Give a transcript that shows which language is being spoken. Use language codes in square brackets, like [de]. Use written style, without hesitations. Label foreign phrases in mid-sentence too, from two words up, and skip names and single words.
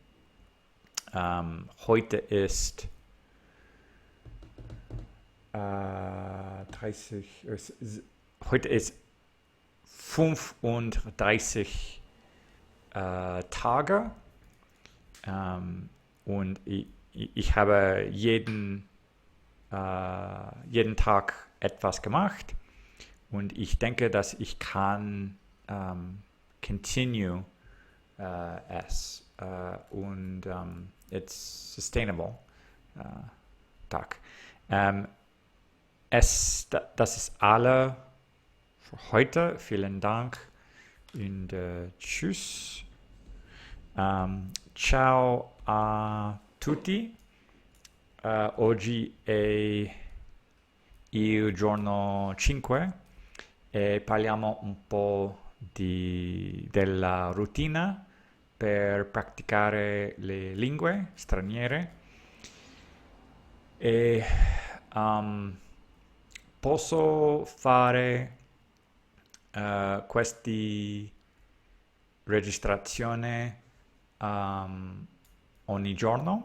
[de] Heute ist 35 Tage und ich habe jeden Tag etwas gemacht und ich denke, dass ich kann continue es und [en] it's sustainable [de] Tag. Das ist alle für heute. Vielen Dank und tschüss. [it] Ciao a tutti. Oggi è il giorno 5 e parliamo un po' della routine per praticare le lingue straniere e posso fare queste registrazioni ogni giorno.